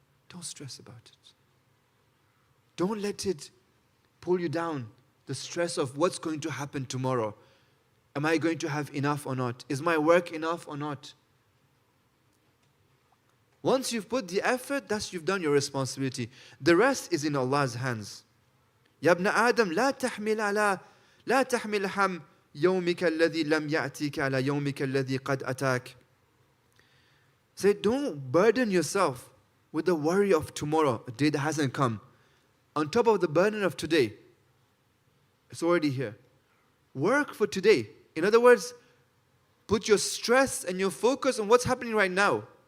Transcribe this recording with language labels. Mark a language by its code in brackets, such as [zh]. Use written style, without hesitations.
[en] Don't stress about it. Don't let it pull you down. The stress of what's going to happen tomorrow. Am I going to have enough or not? Is my work enough or not? Once you've put the effort, you've done your responsibility. The rest is in Allah's hands. [ar] يا ابن آدم لا تحمل هم يومك الذي لم يأتيك على يومك الذي قد أتاك. [en] Say, don't burden yourself with the worry of tomorrow, a day that hasn't come. On top of the burden of today, it's already here. Work for today. In other words, put your stress and your focus on what's happening right now.